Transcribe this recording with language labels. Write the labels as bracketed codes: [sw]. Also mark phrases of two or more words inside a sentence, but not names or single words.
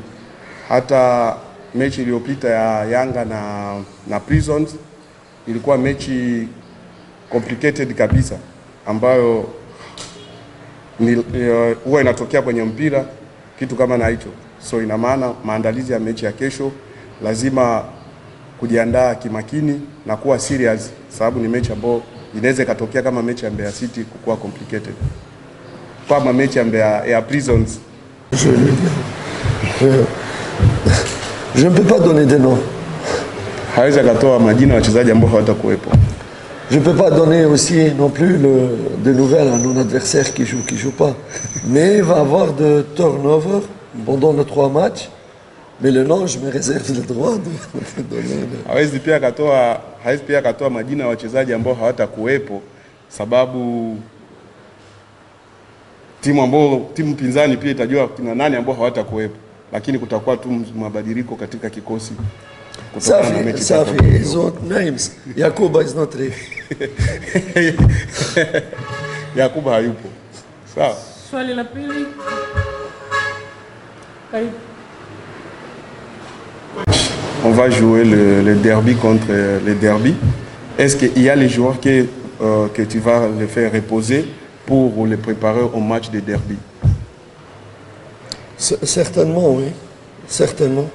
[sw] Hata mechi iliyopita ya Yanga na Prisons ilikuwa mechi complicated kabisa, ambayo huwa inatokea kwenye mpira kitu kama na hicho. So ina maana maandalizi ya mechi ya kesho lazima kujiandaa kimakini na kuwa serious, sababu ni mechi ambayo inaweza ikatokea kama mechi ya Mbeya City kuwa complicated, kama mechi ya Mbeya ya Prisons. [fr] Je ne peux pas donner des noms. [sw] Hawezi akatoa majina ya wachezaji ambao hawatakuwepo. [fr] Je ne peux pas donner aussi non plus des nouvelles à nos adversaires qui jouent pas. Mais il va y avoir de turnover pendant les 3 matchs. Mais le nom, je me réserve le droit de donner. [sw] Hawezi pia akatoa majina ya wachezaji ambao hawatakuwepo, sababu timu pinzani pia itajua kina nani ambao hawatakuwepo, lakini kutakuwa tu mabadiliko katika kikosi. Safi, [fr] ils ont names. [en] Yakuba is not there. [sw] Yakuba hayupo. Sawa. Swali la pili. Karibu. [fr] On va jouer le derby contre les derby. Est-ce qu'il y a les joueurs que tu vas les faire reposer pour les préparer au match de derby? Certainement, oui. Certainement.